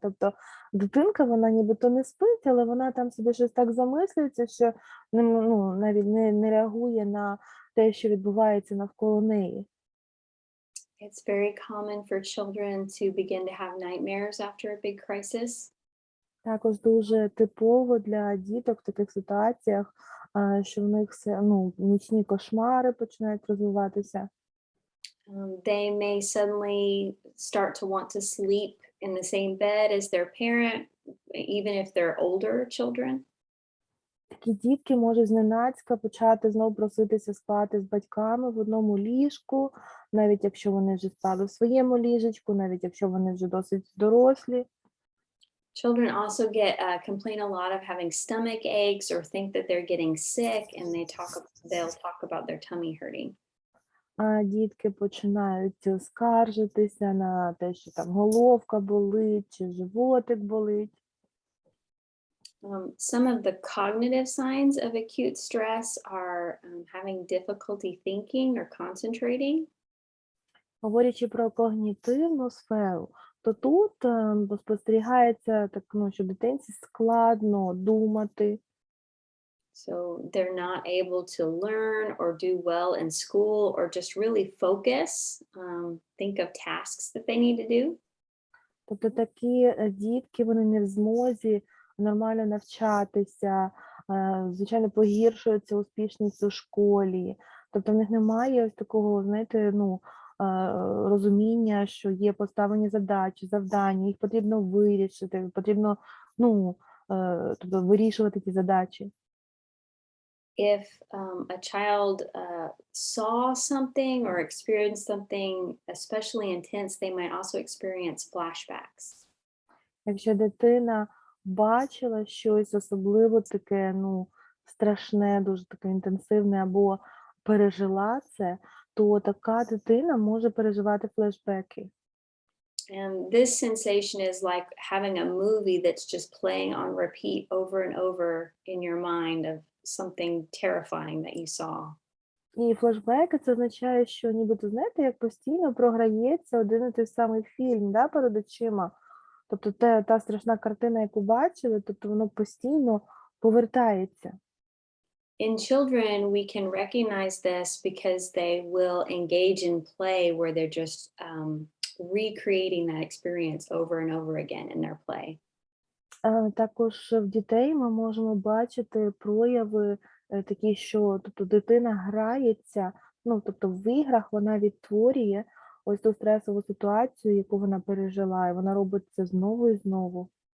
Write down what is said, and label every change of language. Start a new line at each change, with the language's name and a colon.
Ukrainian: Тобто дитинка, вона нібито не спить, але вона там собі щось так замислюється, що навіть не реагує на те, що відбувається навколо неї.
English: It's very common for children to begin to have nightmares after a big crisis.
Ukrainian: Також дуже типово для діток в таких ситуаціях, що в них нічні кошмари починають розвиватися.
English: They may suddenly start to want to sleep in the same bed as their parent, even if they're older children.
Ukrainian: Такі дітки можуть зненацька почати знову проситися спати з батьками в одному ліжку, навіть якщо вони вже спали в своєму ліжечку, навіть якщо вони вже досить дорослі.
English: Children also complain a lot of having stomach aches or think that they're getting sick, and they'll talk about their tummy hurting.
Ukrainian: А дітки починають скаржитися на те, що там головка болить чи животик болить.
English: Some of the cognitive signs of acute stress are having difficulty thinking or concentrating.
Ukrainian: Говорячи про когнітивну сферу, то тут спостерігається так, що дитинці складно думати.
English: So they're not able to learn or do well in school or just really focus, think of tasks that they need to do.
Ukrainian: Тобто такі дітки, вони не в змозі нормально навчатися, звичайно, погіршується успішність у школі. Тобто в них немає ось такого, знаєте, розуміння, що є поставлені задачі, завдання, їх потрібно вирішити, потрібно, тобто вирішувати ті задачі.
English: If a child saw something or experienced something especially intense, they might also experience flashbacks.
Ukrainian: Якщо дитина бачила щось особливо таке, страшне, дуже таке інтенсивне, або пережила це, то така дитина може переживати флешбеки.
English: And this sensation is like having a movie that's just playing on repeat over and over in your mind of something terrifying that you saw.
Ukrainian: І флешбеки це означає, що нібито, знаєте, як постійно програється один і той самий фільм, перед очима. Тобто та страшна картина, яку бачили, тобто воно постійно повертається.
English: In children, we can recognize this because they will engage in play where they're just recreating that experience over and over again in their play.
Ukrainian: Також в дітей ми можемо бачити прояви такі, що тобто дитина грається, тобто в іграх вона відтворює ось ту стресову ситуацію, яку вона пережила, і вона робить це знову і знову.